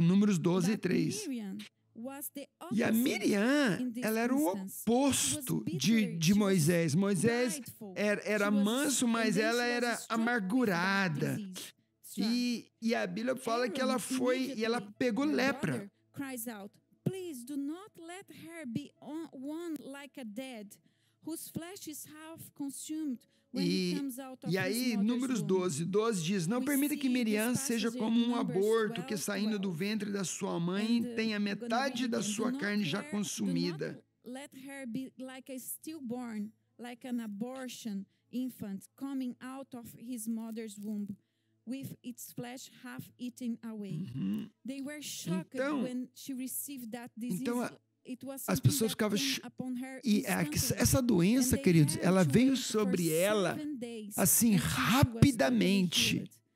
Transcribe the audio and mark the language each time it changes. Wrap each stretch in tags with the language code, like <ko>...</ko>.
<pt>Números 12, 3. E a Miriam, ela era o oposto de Moisés. Moisés era manso, mas ela era amargurada. E a Bíblia fala que ela foi e ela pegou lepra.</pt> <en>Please do not let her be one like a dead, whose flesh is half consumed.</en> <pt>E aí, Números 12 diz: não permita que Miriam seja como um aborto que, saindo do ventre da sua mãe, tenha metade da sua carne já consumida.</pt> <en>Let her be like a stillborn, like an abortion infant coming out of his mother's womb, with its flesh half eaten away. They were shocked when she received that disease.</en> <pt>As pessoas ficavam... E essa doença, queridos, ela veio sobre ela assim rapidamente.</pt>